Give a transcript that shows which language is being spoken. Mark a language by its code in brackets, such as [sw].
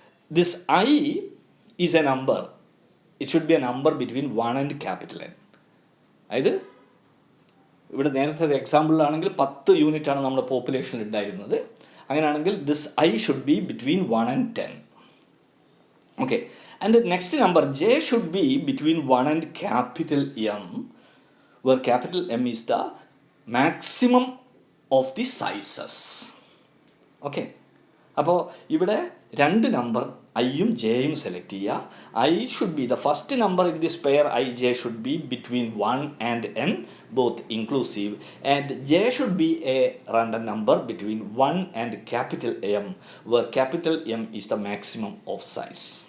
[en] This I is a number, it should be a number between 1 and N. അതായത് [ml] ഇവിടെ നേരത്തെ എക്സാമ്പിളിലാണെങ്കിൽ 10 യൂണിറ്റാണ് നമ്മുടെ പോപ്പുലേഷനിൽ ഉണ്ടായിരുന്നത്. [en] അങ്ങനെയാണെങ്കിൽ this i should be between 1 and 10. Okay, and the next number j should be between 1 and capital M, where capital M is the maximum of the sizes. [ml] Okay, അപ്പോൾ ഇവിടെ രണ്ട് നമ്പർ ഐയും ജെയും സെലക്ട് ചെയ്യുക. [en] I should be the first number in this pair i j should be between 1 and n, both inclusive, and j should be a random number between 1 and capital M, where capital M is the maximum of size.